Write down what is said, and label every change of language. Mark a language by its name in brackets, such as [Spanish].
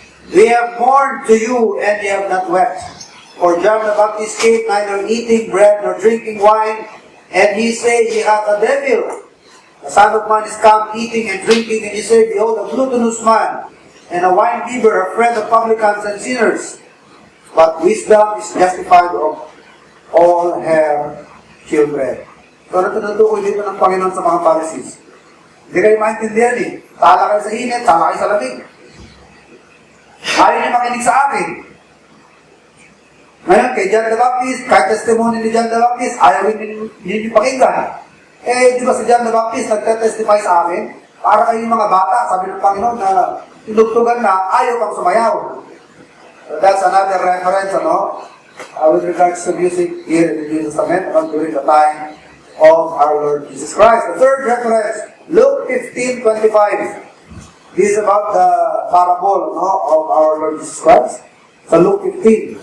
[English] We have mourned to you, and ye have not wept. For John the Baptist came neither eating bread nor drinking wine, and ye say, Ye have a devil. The Son of Man is come eating and drinking, and ye say, Behold, a gluttonous man, and a wine-bibber, a friend of publicans and sinners. But wisdom is justified of all her children. [Filipino] So, natutukoy dito ng Panginoon sa mga Pharisees. Hindi kayo maintindihan eh. Tala kayo sa init, tala kayo sa lamig. Ayaw niyo makinig sa akin. Ngayon, kay John the Baptist, kahit testimony ni John the Baptist, ayaw niyo pakinggan. Eh, di ba si John the Baptist nagte-testify sa akin? Para kayong mga bata, sabi ng Panginoon na tinugtugan na ayaw kang sumayaw. [English] So that's another reference, with regards to music here in the New Testament, during the time of our Lord Jesus Christ. The third reference, Luke 15:25. This is about the parable of our Lord Jesus Christ. [Filipino] Sa Luke 15.